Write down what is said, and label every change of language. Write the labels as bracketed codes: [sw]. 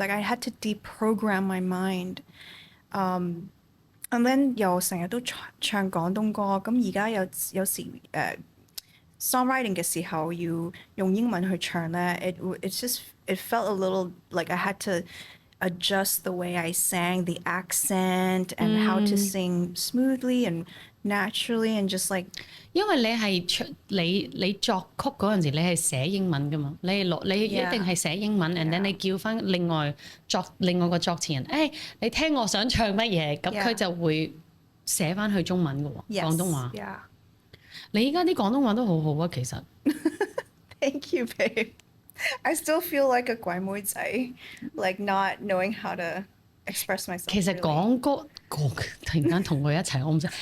[en] Like I had to deprogram my mind. And then [yue] 又成日都唱廣東歌，咁而家有時songwriting 嘅時候要用英文去唱咧， [en] it felt a little like I had to adjust the way I sang, the accent, and how to sing smoothly and naturally and just like. [yue] 因為你作曲嗰陣時，你係寫英文㗎嘛，你一定係寫英文 [en] and then [yue] 你叫翻另外個作詞人，你聽我想唱乜嘢，咁佢就會寫翻去中文㗎喎，廣東話。你依家啲廣東話都好好啊，其實。 [en] Thank you, babe. I still feel like a 鬼妹仔 like not knowing how to express myself. [yue] 其實講歌突然間同佢一齊，我唔識。